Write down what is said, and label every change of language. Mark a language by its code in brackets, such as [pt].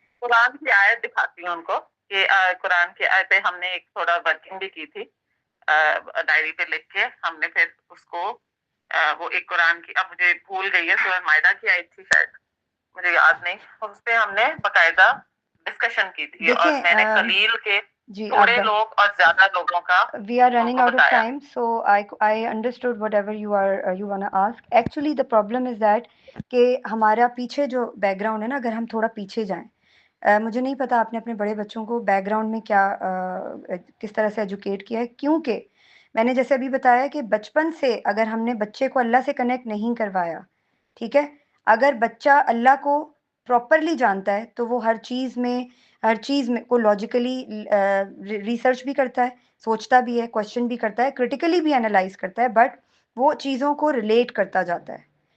[ur] قرآن کی آیت دکھاتی ہوں ان کو کہ قرآن کی آیت پہ ہم نے ایک تھوڑا ورکنگ بھی کی تھی, ڈائری پہ لکھ کے ہم نے پھر اس کو وہ ایک قرآن کی, اب مجھے بھول گئی ہے, سورہ مائدہ کی آیت تھی شاید, مجھے یاد نہیں. اس پہ ہم نے باقاعدہ ڈسکشن کی تھی, اور میں نے قلیل کے جی, تھوڑے لوگ اور زیادہ لوگوں کا [en] we are running out of [ur] بتایا. [en] time, so I understood whatever you wanna ask. Actually the problem is that [ur] کہ ہمارا پیچھے جو بیک گراؤنڈ ہے نا, اگر ہم تھوڑا پیچھے جائیں, مجھے نہیں پتا آپ نے اپنے بڑے بچوں کو بیک گراؤنڈ میں کیا کس طرح سے ایجوکیٹ کیا ہے, کیونکہ میں نے جیسے ابھی بتایا کہ بچپن سے اگر ہم نے بچے کو اللہ سے کنیکٹ نہیں کروایا, ٹھیک ہے, اگر بچہ اللہ کو پراپرلی جانتا ہے تو وہ ہر چیز میں کو لاجیکلی ریسرچ بھی کرتا ہے, سوچتا بھی ہے, کوشچن بھی کرتا ہے, کرٹیکلی بھی انالائز کرتا ہے, بٹ وہ چیزوں کو ریلیٹ کرتا جاتا ہے.